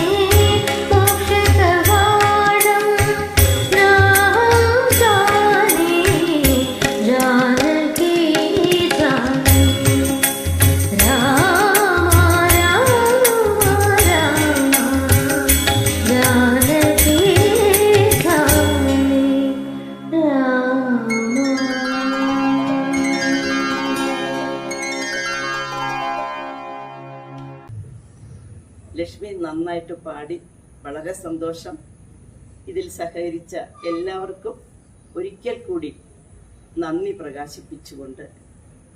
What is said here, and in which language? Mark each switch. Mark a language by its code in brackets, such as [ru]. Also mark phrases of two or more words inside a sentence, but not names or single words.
[sa] मोक्षकवाडं नाहं जाने जानकी जाने राम राम राम जानकी जाने राम [ml] ലക്ഷ്മി നന്നായിട്ട് പാടി, വളരെ സന്തോഷം. ഇതിൽ സഹകരിച്ച എല്ലാവർക്കും ഒരിക്കൽ കൂടി നന്ദി പ്രകാശിപ്പിച്ചുകൊണ്ട് നിർത്തട്ടെ.